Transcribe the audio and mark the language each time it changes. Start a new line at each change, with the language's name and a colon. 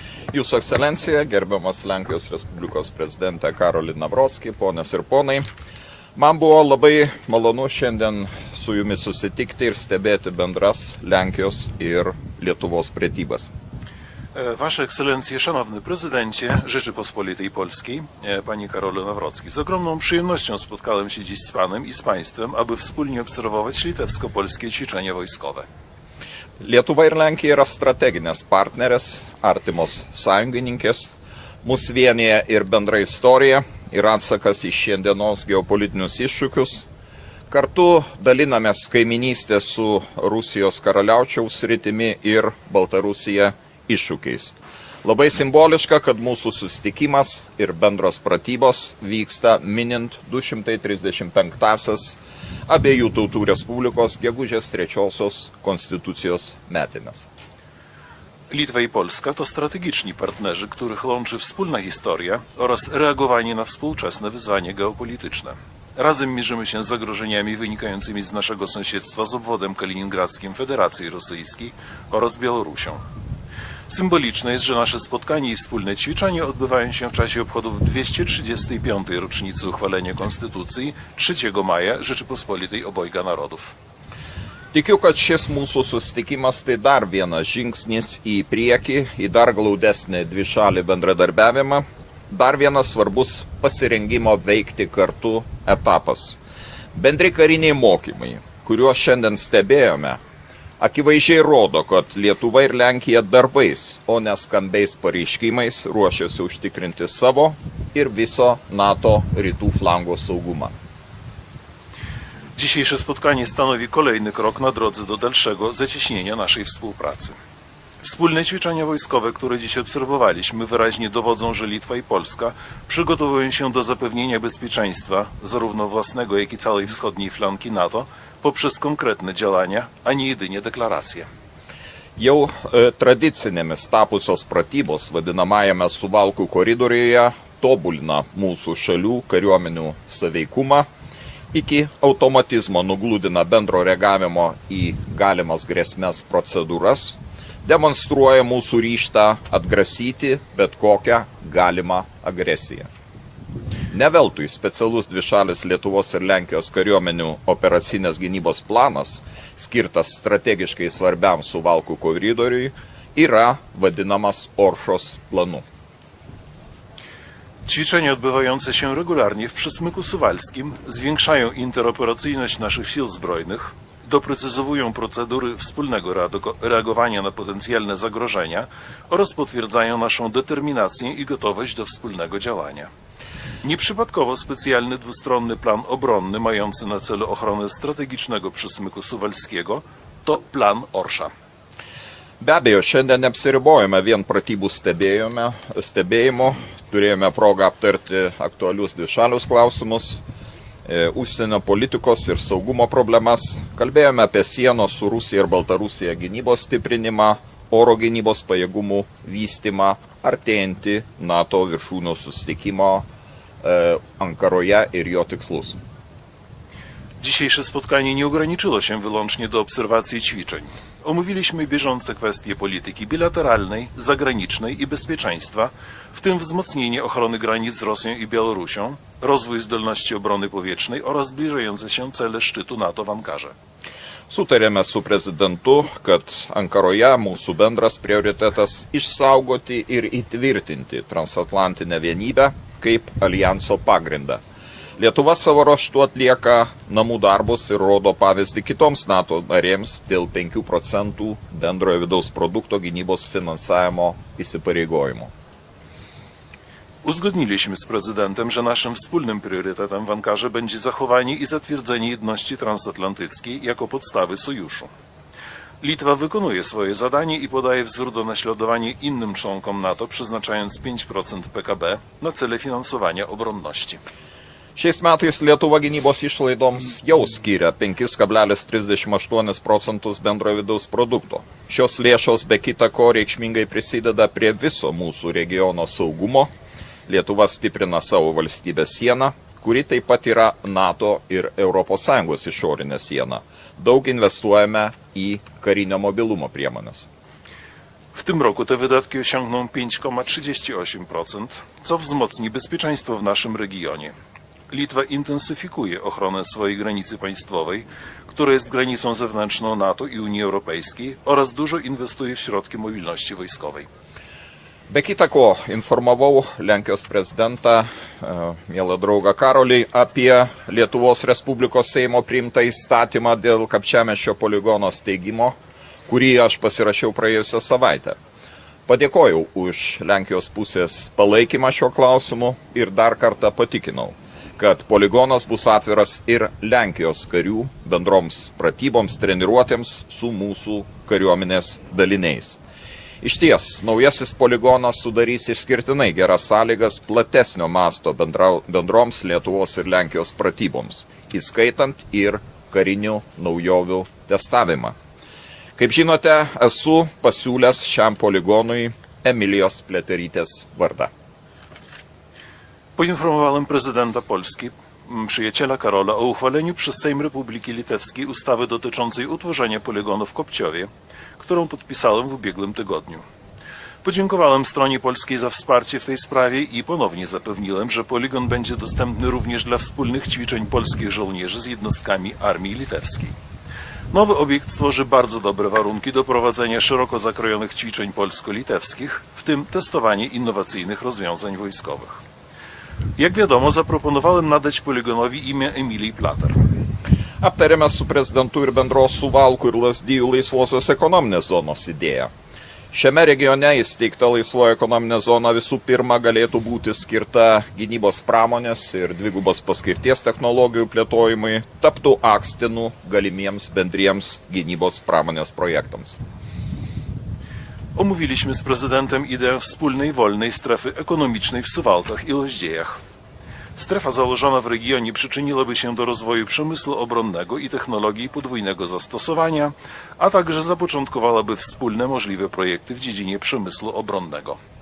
Lithuanian: Jūsų ekscelencija, gerbiamas Lenkijos Respublikos prezidentė Karolį Nawrockį, ponios ir ponai, man buvo labai malonu šiandien su jumis susitikti ir stebėti bendras Lenkijos ir Lietuvos pratybas.
Polish: Wasze Ekscelencje, Szanowny Prezydencie Rzeczypospolitej Polskiej, Panie Karolu Nawrocki, z ogromną przyjemnością spotkałem się dziś z Panem i z Państwem, aby wspólnie obserwować litewsko-polskie ćwiczenia wojskowe.
Lithuanian: Lietuva ir Lenkija yra strateginės partnerės, artimos sąjungininkės, mus vienyje ir bendra istorija ir atsakas į šiandienos geopolitinius iššūkius. Kartu dalinamės kaiminystę su Rusijos karaliaučiaus sritimi ir Baltarusija iššūkiais. Labai simboliška, kad mūsų susitikimas ir bendros pratybos vyksta minint 235-asias abiejų tautų Respublikos gegužės 3 konstytucijos metinės.
Polish: Litwa i Polska to strategiczni partnerzy, których łączy wspólna historia oraz reagowanie na współczesne wyzwania geopolityczne. Razem mierzymy się z zagrożeniami wynikającymi z naszego sąsiedztwa z obwodem kaliningradzkim Federacji Rosyjskiej oraz Białorusią. Symboliczne jest, że nasze spotkanie i wspólne ćwiczenia odbywają się w czasie obchodów 235. rocznicy uchwalenia Konstytucji 3 maja Rzeczypospolitej Obojga Narodów.
Lithuanian: Tikiu, kad šis mūsų susitikimas tai dar vienas žingsnis į priekį, į dar glaudesnį dvišalį bendradarbiavimą, dar vienas svarbus pasirengimo veikti kartu etapas. Bendri kariniai mokymai, kuriuos šiandien stebėjome, akivaizdžiai rodo, kad Lietuva ir Lenkija darbais, o ne skambiais pareiškimais ruošiasi užtikrinti savo ir viso NATO rytų flango saugumą.
Polish: Dzisiejsze spotkanie stanowi kolejny krok na drodze do dalszego zacieśnienia naszej współpracy. Wspólne ćwiczenia wojskowe, które dziś obserwowaliśmy, wyraźnie dowodzą, że Litwa i Polska przygotowują się do zapewnienia bezpieczeństwa zarówno własnego, jak i całej wschodniej flanki NATO poprzez konkretne działania, a nie jedynie deklaracje.
Lithuanian: Jau tradicinėmis tapusios pratybos vadinamajame Suvalkų koridoriuje tobulina mūsų šalių kariuomenių saveikumą, iki automatizmo nugludina bendro reagavimo į galimas grėsmes procedūras, demonstruoja mūsų ryžtą atgrasyti bet kokią galimą agresiją. Ne veltui specialus dvišalis Lietuvos ir Lenkijos kariuomenių operacinės gynybos planas, skirtas strategiškai svarbiam Suvalkų koridoriui, yra vadinamas Oršos planu.
Polish: Ćwiczenia odbywające się regularnie w przesmyku suwalskim zwiększają interoperacyjność naszych sił zbrojnych, doprecyzowują procedury wspólnego reagowania na potencjalne zagrożenia oraz potwierdzają naszą determinację i gotowość do wspólnego działania. Nieprzypadkowo specjalny dwustronny plan obronny mający na celu ochronę strategicznego przesmyku suwalskiego to plan Orsza.
Lithuanian: Be abejo, šiandien neapsiribojame vien pratybų stebėjimo, turėjome progą aptarti aktualius dvišalius klausimus, užsienio politikos ir saugumo problemas, kalbėjome apie sienos su Rusija ir Baltarusija gynybos stiprinimą, oro gynybos pajėgumų vystymą, artėjantį NATO viršūnių susitikimo Ankaroje ir jo tikslus.
Polish: Dzisiejsze spotkanie nie ograniczyło się wyłącznie do obserwacji ćwiczeń. Omówiliśmy bieżące kwestie polityki bilateralnej, zagranicznej i bezpieczeństwa, w tym wzmocnienie ochrony granic z Rosją i Białorusią, rozwój zdolności obrony powietrznej oraz zbliżające się cele szczytu NATO w Ankarze.
Lithuanian: Sutarėme su prezidentu, kad Ankaroje mūsų bendras prioritetas išsaugoti ir įtvirtinti transatlantinę vienybę kaip alijanso pagrindą. Lietuva savo ruožtu atlieka namų darbus ir rodo pavyzdį kitoms NATO narėms dėl 5% bendrojo vidaus produkto gynybos finansavimo įsipareigojimo.
Polish: Uzgodniliśmy z prezydentem, że naszym wspólnym priorytetem w Ankarze będzie zachowanie i zatwierdzenie jedności transatlantyckiej jako podstawy sojuszu. Litwa wykonuje swoje zadanie i podaje wzór do naśladowania innym członkom NATO, przeznaczając 5% PKB na cele finansowania obronności.
Lithuanian: Šiais metais Lietuva gynybos išlaidoms jau skiria 5,38 procentus bendrojo vidaus produkto. Šios lėšos be kita ko reikšmingai prisideda prie viso mūsų regiono saugumo. Lietuva stiprina savo valstybės sieną, kuri taip pat yra NATO ir ES išorinė siena. Daug inwestuojame į karinio mobilumo priemonės.
Polish: W tym roku te wydatki osiągną 5,38%, co wzmocni bezpieczeństwo w naszym regionie. Litwa intensyfikuje ochronę swojej granicy państwowej, która jest granicą zewnętrzną NATO i Unii Europejskiej, oraz dużo inwestuje w środki mobilności wojskowej.
Lithuanian: Be kita ko, informavau Lenkijos prezidentą, mielą draugą Karolį, apie Lietuvos Respublikos Seimo priimtą įstatymą dėl Kapčiamiesčio poligono steigimo, kurį aš pasirašiau praėjusią savaitę. Padėkojau už Lenkijos pusės palaikymą šio klausimu ir dar kartą patikinau, kad poligonas bus atviras ir Lenkijos karių bendroms pratyboms, treniruotėms su mūsų kariuomenės daliniais. Iš ties, naujasis poligonas sudarys išskirtinai geras sąlygas platesnio masto bendroms Lietuvos ir Lenkijos pratyboms, įskaitant ir karinių naujovių testavimą. Kaip žinote, esu pasiūlęs šiam poligonui Emilijos Pliaterytės vardą.
Polish: Poinformowałem prezydenta Polski, przyjaciela Karola, o uchwaleniu przez Sejm Republiki Litewskiej ustawy dotyczącej utworzenia poligonu w Kopciowie, którą podpisałem w ubiegłym tygodniu. Podziękowałem stronie polskiej za wsparcie w tej sprawie i ponownie zapewniłem, że poligon będzie dostępny również dla wspólnych ćwiczeń polskich żołnierzy z jednostkami armii litewskiej. Nowy obiekt stworzy bardzo dobre warunki do prowadzenia szeroko zakrojonych ćwiczeń polsko-litewskich, w tym testowanie innowacyjnych rozwiązań wojskowych. Jak wiadomo, zaproponowałem nadać poligonowi imię Emilii Plater.
Lithuanian: Aptarėme su prezidentu ir bendros Suvalkų ir Lazdijų laisvosios ekonominės zonos idėją. Šiame regione įsteigta laisvoji ekonominė zona visų pirma galėtų būti skirta gynybos pramonės ir dvigubos paskirties technologijų plėtojimui, taptų akstinu galimiems bendriems gynybos pramonės projektams.
Polish: Omówiliśmy z prezydentem ideę wspólnej wolnej strefy ekonomicznej w Suwałkach i Loździejach. Strefa założona w regionie przyczyniłaby się do rozwoju przemysłu obronnego i technologii podwójnego zastosowania, a także zapoczątkowałaby wspólne możliwe projekty w dziedzinie przemysłu obronnego.